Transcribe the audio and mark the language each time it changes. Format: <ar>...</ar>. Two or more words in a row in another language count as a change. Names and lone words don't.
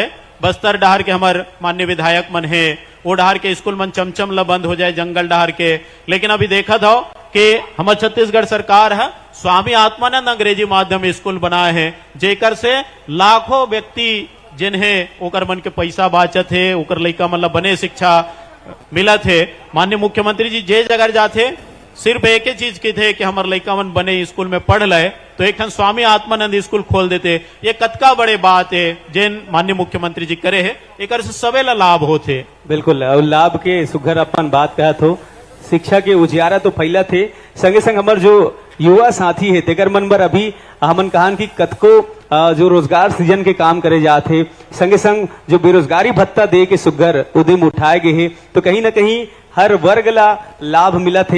<hne>बस्तर डहार के हमार माननीय विधायक मन है, वो डहार के स्कूल मन चमचम ला बंद हो जाए, जंगल डहार के। लेकिन अभी देखा था कि हमारे छत्तीसगढ़ सरकार है स्वामी आत्मानंद अंग्रेजी माध्यम स्कूल बनाए हैं, जेकर से लाखों व्यक्ति जिन्हें ओकर मन के पैसा बाचत है, ओकर लइका मन ला बने शिक्षा मिलत है। माननीय मुख्यमंत्री जी जे जगह जाते सिर्फ एक ही चीज की थे कि हमारे लइका मन बने स्कूल में पढ़ ले, तो एक स्वामी आत्मानंद स्कूल खोल देते। ये कतका बड़े बात है जिन माननीय मुख्यमंत्री जी करे है, एक से सवे ला लाभ होते। बिल्कुल, और लाभ के सुघर अपन बात कहा तो शिक्षा के उजियारा तो फैला थे, संगे संग हमारे जो युवा साथी है तेकर मन पर अभी हमन कहान की कतको जो रोजगार सृजन के काम करे जाते, संगे संग जो बेरोजगारी भत्ता दे के सुघर उद्यम उठाए गए हैं, तो कहीं ना कहीं हर वर्ग ला लाभ मिला थे।</hne>